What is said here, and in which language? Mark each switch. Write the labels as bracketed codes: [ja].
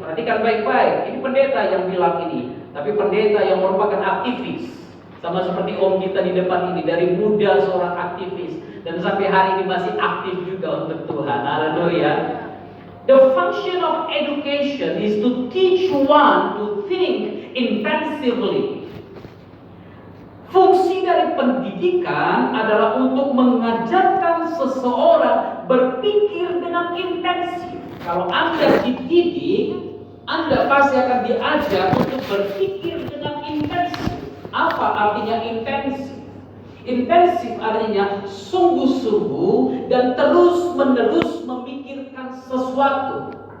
[id] Perhatikan baik-baik. Ini pendeta yang bilang ini, tapi pendeta yang merupakan aktivis. Sama seperti om kita di depan ini, dari muda seorang aktivis dan sampai hari ini masih aktif juga untuk Tuhan. Haleluya. [en] The function of education is to teach one to think intensively. [id] Fungsi dari pendidikan adalah untuk mengajarkan seseorang berpikir dengan intensif. Kalau Anda dididik, pasti akan diajar untuk berpikir dengan intensif. Apa artinya intensif? Intensif artinya sungguh-sungguh dan terus-menerus memikirkan sesuatu.